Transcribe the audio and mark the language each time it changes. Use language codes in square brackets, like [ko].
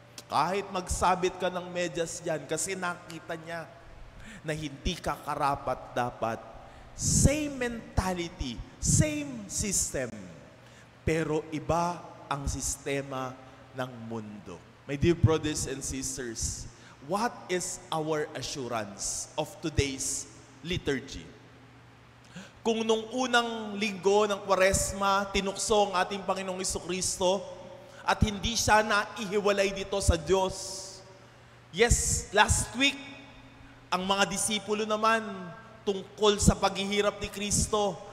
[tl] Kahit magsabit ka ng medyas dyan kasi nakita niya na hindi ka karapat dapat. [en] Same mentality, same system. [tl] Pero iba ang sistema ng mundo. [en] My dear brothers and sisters, what is our assurance of today's liturgy? [tl] Kung nung unang linggo ng Kwaresma, tinukso ang ating Panginoong Jesucristo at hindi siya naihiwalay dito sa Diyos. [en] Yes, last week, [tl] ang mga disipulo naman tungkol sa paghihirap ni Kristo.